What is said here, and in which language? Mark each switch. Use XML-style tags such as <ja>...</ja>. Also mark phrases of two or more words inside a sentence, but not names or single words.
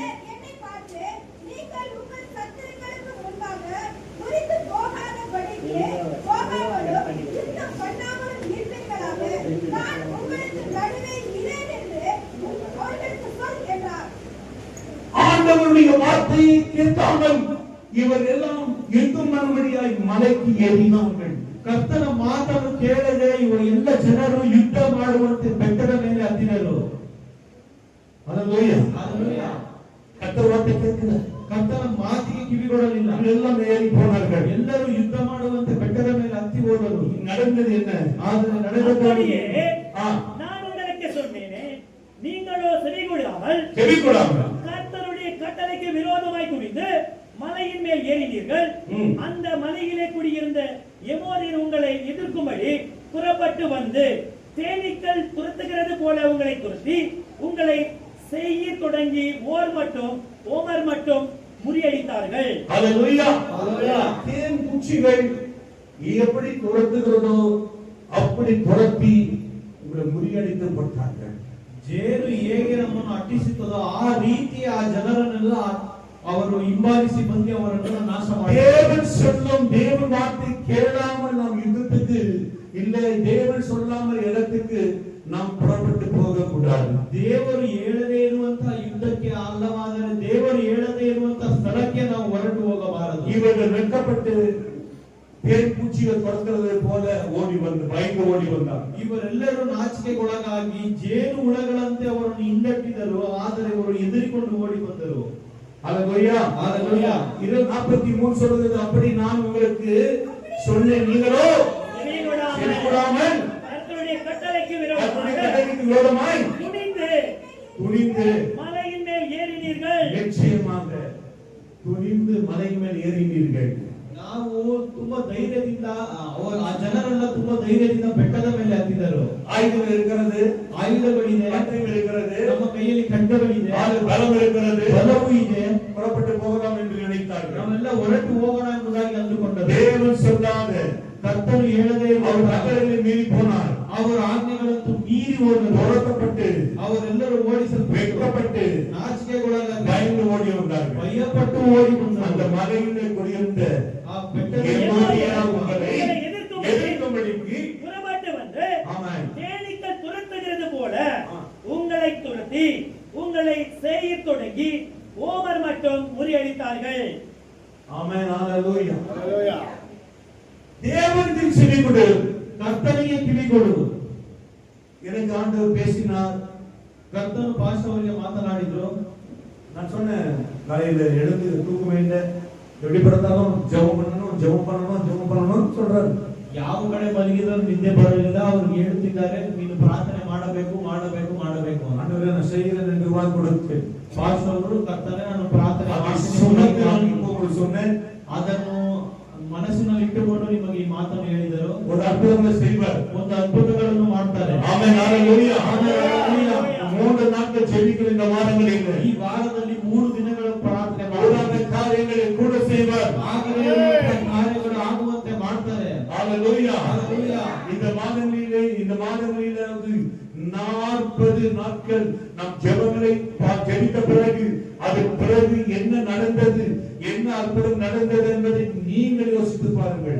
<ta>என்னை பார்த்து, நீங்கள் உங்கள் சத்துருக்களுக்கு முன்பாக முறித்து போகாதபடிக்கு போகாமலும் யுத்தம் பண்ணாமலும் இருப்பீர்களாக. நான் உங்களுக்கு நடுவே இரேன் என்று அவர்களுக்கு சொல் என்றார். ஆண்டவருடைய வார்த்தையை கேட்காமல் இவர் எல்லாம் யுத்தம் பண்ணும்படியாய் மலைக்கு ஏறினார்கள்.</ta> <kn>ಕರ್ತನ ಮಾತನ್ನು ಕೇಳದೆ ಇವರು ಎಲ್ಲ ಜನರು ಯುದ್ಧ ಮಾಡುವಂತೆ ಬೆಟ್ಟದ ಮೇಲೆ ಹತ್ತಿದರು.</kn> <ta>ஹalleluya.</ta> <kn>ಹಲ್ಲೆಲೂಯಾ.</kn> <ta>கர்த்தர் வார்த்தை கேட்கல.</ta> <kn>ಕರ್ತನ ಮಾತಿಗೆ ಕಿವಿಗೊಡಲಿಲ್ಲ.</kn> <ta>எல்லாம் ஏறி போனார்கள்.</ta> <kn>ಎಲ್ಲರೂ ಯುದ್ಧ ಮಾಡುವಂತೆ ಬೆಟ್ಟದ ಮೇಲೆ ಹತ್ತಿ ಹೋದರು.</kn> <ta>நடந்தது என்ன?</ta> <kn>ಆದರೆ ನಡೆದದ್ದು</kn> <ta>அப்படியே ஆ, நான் உங்களுக்கு சொன்னேனே, நீங்களோ செவிகொடாமல் செவிகொடாமல் கர்த்தருடைய கட்டளைக்கு விரோதமாய் குனிந்து மலையின் மேல் ஏறினீர்கள். அந்த மலையிலே குடியிருந்த எமோரியர் உங்களை எதிர்க்கும்படி புறப்பட்டு வந்து தேனீக்கள் துரத்துகிறது போல உங்களை துரத்தி உங்களை செய்ய தொடங்கி ஓமர் மட்டும் முறியடித்தார்கள். ஹalleluya. தேன் பூச்சிகள் எப்படி துரத்துகிறதோ அப்படி துரத்தி உங்களை முறியடிக்கப்பட்டார்கள்.</ta> <kn>ಜೇನು ಹೇಗೆ ನಮ್ಮನ್ನು ಅಟ್ಟಿಸುತ್ತದೋ ಆ ರೀತಿ ಆ ಜನರನ್ನೆಲ್ಲ ಅವರು ಹಿಂಬಾಲಿಸಿ ಬಂದು ಅವರನ್ನು ನಾಶ ಮಾಡಿದರು.</kn> <ta>தேவன் சொல்லும் தேவன் வார்த்தை கேளாமல் நாம் யுத்தத்துக்கு இல்லை, தேவன் சொல்லாமல் இடத்துக்கு நாம் புறப்பட்டு போக கூடாது.</ta> <kn>ದೇವರು ಹೇಳದೇ ಇರುವಂತಹ ಯುದ್ಧಕ್ಕೆ ಅಲ್ಲವಾದರೆ ದೇವರು ಹೇಳದೇ ಇರುವಂತಹ ಸ್ಥಳಕ್ಕೆ ನಾವು ಹೊರಟು ಹೋಗಬಾರದು.</kn> <ta>இவர்கள் வெட்கப்பட்டு தேன் பூச்சிகள் துரத்துறது போல பயந்து ஓடி வந்தார்.</ta> <kn>ಇವರೆಲ್ಲರೂ ನಾಚಿಕೆಗೊಳಗಾಗಿ ಜೇನು ಹುಳಗಳಂತೆ ಅವರನ್ನು ಹಿಂದಟ್ಟಿದರು, ಆದರೆ ಅವರು ಎದುರಿಕೊಂಡು ಓಡಿ ಬಂದರು.</kn> <ta>ஹalleluya. ஹalleluya. 43 சொல்றது, அப்படி நான் உங்களுக்கு சொன்னேன், நீங்களோ செவிகொடாமல் கர்த்தருடைய கட்டளைக்கு விரோதமாய் துணிந்து மலையின் மேல் ஏறினீர்கள். நிச்சயமாக துணிந்து மலையின் மேல் ஏறினீர்கள்.</ta> <kn>ನಾವು ತುಂಬಾ ಧೈರ್ಯದಿಂದ ಆ ಜನರೆಲ್ಲ ತುಂಬಾ ಧೈರ್ಯದಿಂದ ಬೆಟ್ಟದ ಮೇಲೆ ಹತ್ತಿದರು.</kn> <ta>ஆயுதங்கள் இருக்கிறது,</ta> <kn>ಆಯುಧಗಳಿದೆ,</kn> <ta>பட்டயம் இருக்கிறது,</ta> <kn>ನಮ್ಮ ಕೈಯಲ್ಲಿ ಖಡ್ಗಗಳಿದೆ,</kn> <ta>பலம் இருக்கிறது,</ta> <kn>ಬಲವೂ ಇದೆ.</kn> <ta>புறப்பட்டு போகலாம் என்று நினைத்தார்கள்.</ta> <kn>ನಾವೆಲ್ಲ ಹೊರಟು ಹೋಗೋಣ ಎಂಬುದಾಗಿ ಅಂದುಕೊಂಡರು.</kn> <ta>தேவன் சொல்லாத</ta> <kn>கர்த்தர் ಹೇಳದೇ</kn> <ta>அவர் கட்டளைகளை மீறி போனார்.</ta> <kn>அவர் ಆಜ್ಞೆಗಳನ್ನು ಮೀರಿ ಹೋದರು.</kn> <ta>துரத்தப்பட்டு</ta> <kn>ಅವರೆಲ್ಲರೂ ಓಡಿಸಲ್ಪಟ್ಟು</kn> <ta>வெட்கப்பட்டு</ta> <kn>ನಾಚಿಕೆಗೊಳಗಾಗಿ</kn> <ta>பயந்து ஓடி வந்தார்கள்.</ta> <kn>ಭಯಪಟ್ಟು ಓಡಿ</kn> <ta>அந்த</ta> <kn>ಬಂದರು.</kn> <ta>மலையிலே குடியிருந்த</ta> <kn>ಆ ಬೆಟ್ಟದ</kn> <ta>எமோரியர் உங்களை எதிர்க்கும்படி எதிர்க்கும்படிக்கு புறப்பட்டு வந்து ஆமென். தேனீக்கள் துரத்துகிறது போல உங்களை துரத்தி உங்களை செய்யத் தொடங்கி ஓமர் மட்டும் முறியடித்தார்கள். ஆமென். ஹalleluya. ஹalleluya. தேவனுக்கு செவி கொடு.</ta> <kn>ಕರ್ತನಿಗೆ ಕಿವಿಗೊಡು.</kn> <ta>எனக்கு ஆண்டவர் பேசினார்.</ta> <kn>ಕರ್ತನು ಪಾಸ್ಟರ್ ಅವರಿಗೆ ಮಾತನಾಡಿದ್ರು.</kn> <ta>நான் சொன்னேன் காலையில எழுந்து தூக்கம் இல்லை, எப்படி படுத்தாலும் ஜெபம் பண்ணணும் சொல்றாரு.</ta> <kn>ಯಾವ ಕಡೆ ಮಲಗಿದ್ರು ನಿದ್ದೆ ಬರಲಿಲ್ಲ. ಅವರು ಹೇಳುತ್ತಿದ್ದಾರೆ, ನೀನು ಪ್ರಾರ್ಥನೆ ಮಾಡಬೇಕು ಮಾಡಬೇಕು ಮಾಡಬೇಕು.</kn> <ta>ஆண்டவரே நான் செய்கிறேன் என்று வாக்கு கொடுத்து</ta> <kn>ಪಾಸ್ಟರ್ ಅವರು ಕರ್ತನೆ ನಾನು ಪ್ರಾರ್ಥನೆ</kn> <ta>சொன்னது நான்</ta> <kn>ಮಾಡ್ತೀನಿ</kn> <ta>இப்போ உங்களுக்கு சொன்னேன்.</ta> <kn>ಅದನ್ನು ಮನಸ್ಸಿನಲ್ಲಿ ಇಟ್ಟುಕೊಂಡು ನಿಮಗೆ ಈ ಮಾತನ್ನು ಹೇಳಿದರು.</kn> <ta>ஒரு அற்புதங்களை செய்வார்.</ta> <kn>ಒಂದು ಅದ್ಭುತಗಳನ್ನು ಮಾಡ್ತಾರೆ.</kn> <ta>ஆமென். ஹalleluya.</ta> <kn>ಹಲ್ಲೆಲೂಯಾ.</kn> <ta>3 நாட்கள் ஜெபிக்கிற இந்த வாரங்களில்</ta> <kn>ಈ ವಾರದಲ್ಲಿ 3 ದಿನಗಳ ಪ್ರಾರ್ಥನೆ</kn> <ta>கூடாத</ta> <kn>ಮಾಡ್ತಾರೆ.</kn> <ta>காரியங்களை கூட செய்வார்.</ta> <kn>ಆಗಲೇ ಕಾರ್ಯಗಳು ಆಗುವಂತೆ ಮಾಡ್ತಾರೆ.</kn> <ta>ஹalleluya. ஹalleluya. இந்த மாதங்களிலே 40 நாட்கள் நாம் ஜெபங்களை ஜெபித்த பிறகு அதன் பிறகு என்ன நடந்தது, என்ன அற்புதம் நடந்தது என்பதை நீங்கள் யோசித்து பாருங்கள்.</ta>